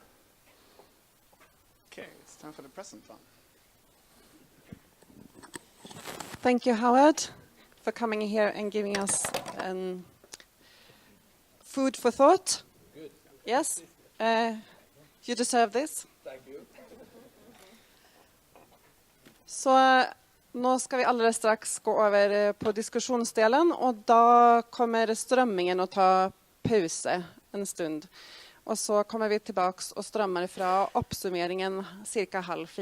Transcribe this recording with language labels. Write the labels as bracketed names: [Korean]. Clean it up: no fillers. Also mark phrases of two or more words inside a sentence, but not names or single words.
[English] Okay, it's time for the present one. Thank you, Howard, for coming here and giving us food for thought. Good. Yes, you deserve this. Thank you. [Norwegian] Så nå skal vi alldeles straks gå over på diskusjonsdelen, og da kommer strømmingen å ta pause en stund. Og så kommer vi tilbake og strømmer fra oppsummeringen ca.